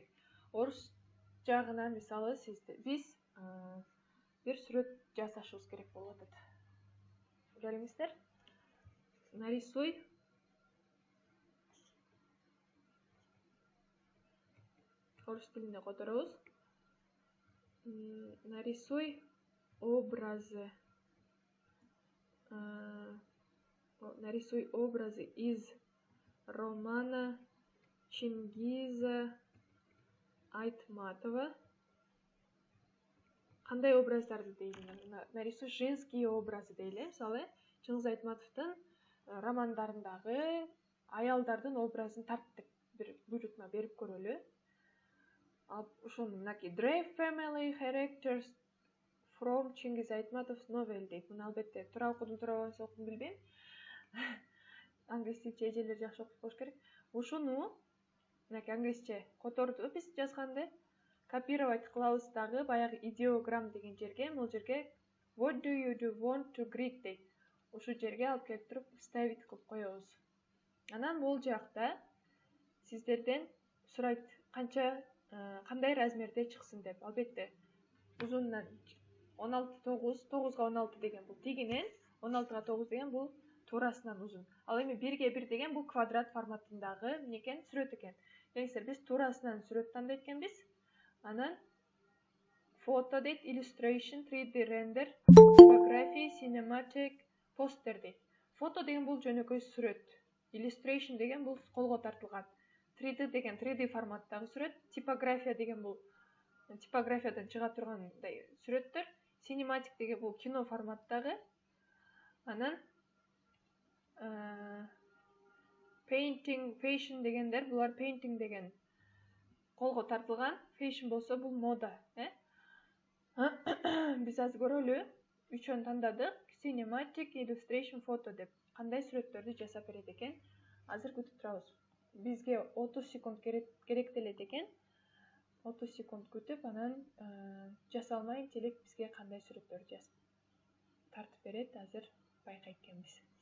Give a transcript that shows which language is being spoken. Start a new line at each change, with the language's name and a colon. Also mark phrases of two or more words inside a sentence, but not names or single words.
Kyrgyz: Орус жагына мисалы биз бир сүрөт жасашыбыз керек болуп атат. Келиңиздер, нарисуй. Орус тилинде которобуз.
Russian: Нарисуй образы. Нарисуй образы из романа Чингиза Айтматова.
Kyrgyz: Кандай образдарды дейли?
Russian: Нарисуй женские образы
Kyrgyz: дейли. Мисалы, Чингиз Айтматовдун романдарындагы аялдардын образын тарттык бир буйрутма берип көрөлү. Ошону мынакей
English: Drive Family Characters from Чингиз Айтматов's novel дейт.
Kyrgyz: Муну албетте туура окудум, туура окудум билбейм. Англисче эжелер жакшы окуп болуш керек. Ушуну мынакей англисче которду биз жазганды копировать кылабыз дагы баягы идеограмм деген жерге, бул жерге
English: what do you want to greet
Kyrgyz: дейт. Ушу жерге алып келип туруп ставить кылып коебуз. Анан бул жакта сиздерден сурайт кандай размерде чыксын деп. Албетте узунунан 16-9, 9-16 деген бул тигинен, 16-9 деген бул туурасынан узун. Ал эми 1-1 деген бул квадрат форматындагы некен, сүрөт экен. Келиңиздер, биз туурасынан сүрөт тандайт экенбиз. Анан фото дейт,
English: illustration, 3D render, typography, cinematic, poster дейт.
Kyrgyz: Фото деген бул жөнөкөй сүрөт. Illustration деген бул колго тартылган. 3D деген 3D форматтагы сүрөт. Typography деген бул типографиядан чыга тургандай сүрөттөр. Cinematic деген бул кино форматтагы. Анан
English: painting, fashion
Kyrgyz: дегендер, булар painting деген колго тартылган, fashion болсо бул мода, Биз азыр көрөлү, үчөөнү тандадык.
English: Cinematic, illustration, photo
Kyrgyz: деп кандай сүрөттөрдү жасап берет экен. Азыр күтүп турабыз. Бизге 30 секунд керектелет экен. 30 секунд күтүп, анан жасалма интеллект бизге кандай сүрөттөрдү жазып тартып берет, азыр байкайт экенбиз.